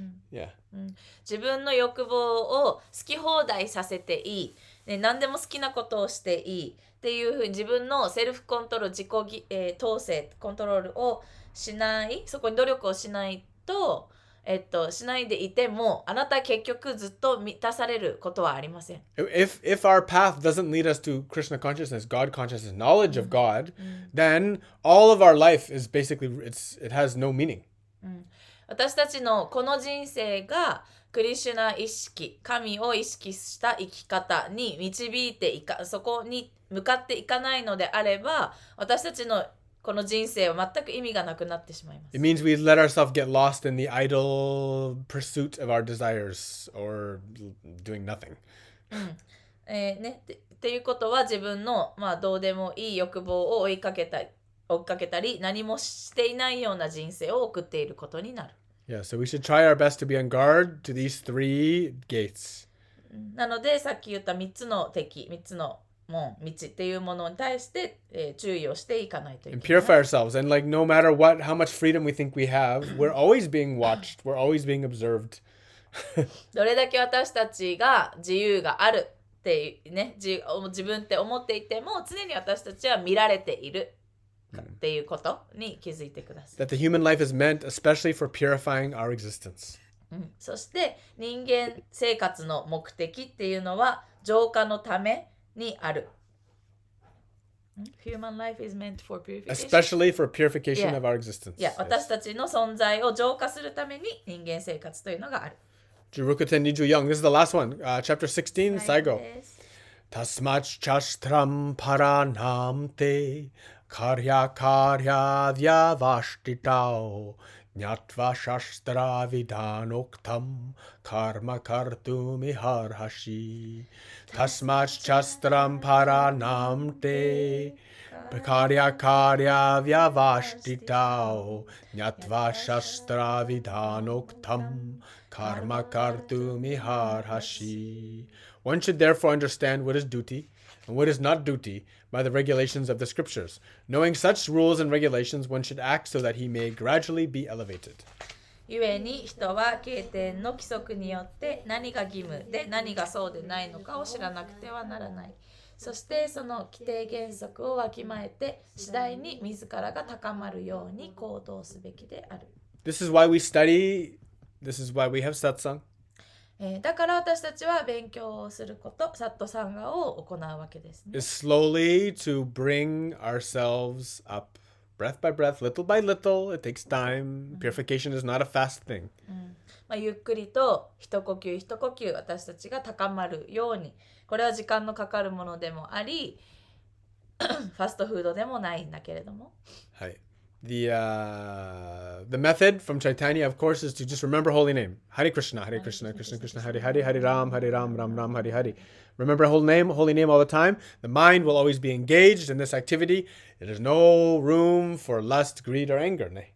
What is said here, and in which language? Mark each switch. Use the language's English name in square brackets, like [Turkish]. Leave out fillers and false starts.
[English] Yeah. [Japanese] 自分の欲望を好き放題させていい、ね、何でも好きなことをしていいっていうふうに自分のセルフコントロール、自己、統制、コントロールをしない、そこに努力をしないと、しないでいてもあなた結局ずっと満たされることはありません。 [English] If our path doesn't lead us to Krishna consciousness, God consciousness, knowledge of God, then all of our life is basically it has no meaning. [Japanese] 私たちのこの人生がクリシュナ意識、神を意識した生き方に導いてそこに向かっていかないのであれば、私たちのこの人生は全く意味がなくなってしまいます。 [English] It means we let ourselves get lost in the idle pursuit of our desires or doing nothing. [Japanese] っていうことは自分の、どうでもいい欲望を追いかけたり何もしていないような人生を送っていることになる。 [English] Yeah, so we should try our best to be on guard to these 3 gates. [Japanese] なのでさっき言った3つの敵、3つの門、道っていうものに対して、注意をしていかないとい [English] And [Japanese] けない。 [English] purify ourselves. And like no matter how much freedom we think we have, we're always being watched. We're always being observed. [Japanese] どれだけ私たちが自由があるってね、自分って思っていても常に私たちは見られているっていうことに気づいてください。 [English] That the human life is meant especially for purifying our existence. [Japanese] そして人間生活の目的っていうのは浄化のためにある。 [English] Human life is meant for purification. Especially for purification Yeah. of our existence. [Japanese] いや、私たちの存在を浄化するために人間生活というのがある。 Jurukuten Niju Young. [English] This is the last one. Chapter 16, Saigo. [Japanese] です。 [Sanskrit] Tasmach chastram paranamte karya karya vyavashtitao nyatva shastra vidanoktam karma kartumi harhashi. Tasmach chastram paranamte karya karya vyavashtitao nyatva shastra vidanoktam karma kartumi harhashi. [English] One should therefore understand what is duty and what is not duty by the regulations of the scriptures. Knowing such rules and regulations, one should act so that he may gradually be elevated. [Japanese] ゆえに人は経典の規則によって何が義務で何がそうでないのかを知らなくてはならない。そしてその規定原則をわきまえて次第に自らが高まるように行動すべきである。 [English] This is why we study. This is why we have satsang. [Japanese] だから私たちは勉強をすること、サットサンガを行うわけですね。 [English] Is slowly to bring ourselves up, breath by breath, little by little. It takes time. Purification is not a fast thing. [Japanese] ゆっくりと一呼吸一呼吸私たちが高まるように、これは時間のかかるものでもありファストフードでもないんだけれども、 [English] Hi. The method from Chaitanya, of course, is to just remember holy name. [Sanskrit] Hare Krishna, Hare Krishna, Krishna Krishna, Hare Hare, Hare Ram, Ram Ram, Hare Hare. [English] Remember holy name all the time. The mind will always be engaged in this activity. There is no room for lust, greed, or anger.